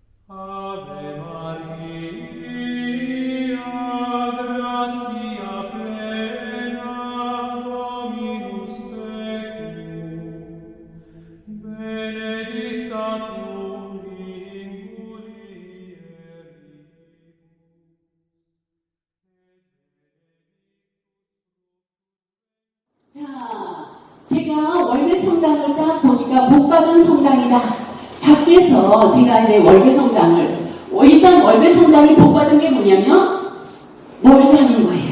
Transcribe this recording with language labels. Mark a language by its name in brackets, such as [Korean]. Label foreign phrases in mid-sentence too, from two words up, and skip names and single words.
[Latin] Ave Maria, gratia plena, Dominus tecum, benedicta tu in mulieribus. [Korean] 자, 제가 월계 성당을 딱 보니까 복받은 성당이다. 밖에서 제가 이제 월계 성당을, 일단 월계 성당이 복받은 게 뭐냐면 뭘 하는 거예요.